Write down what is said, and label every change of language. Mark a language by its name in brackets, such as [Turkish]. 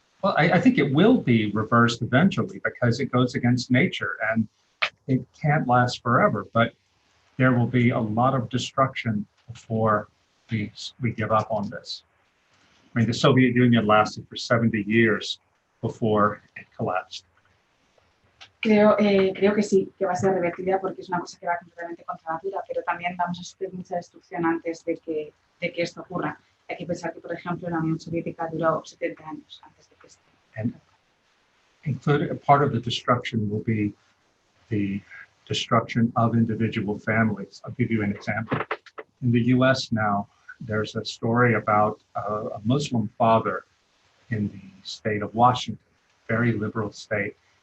[English] Well, I think it will be reversed eventually because it goes against nature and it can't last forever, but there will be a lot of destruction before we give up on this. I mean, the Soviet Union lasted for 70 years before it collapsed. [Spanish] Creo que sí, que va a ser revertida porque es una cosa que va completamente contra natura, pero también vamos a sufrir mucha destrucción antes de que esto ocurra. Hay que pensar que, por ejemplo, la Unión Soviética duró 70 años antes de que esto. [English] And including a part of the destruction will be the destruction of individual families. I'll give you an example. In the US now, there's a story about a Muslim father in the state of Washington, very liberal state.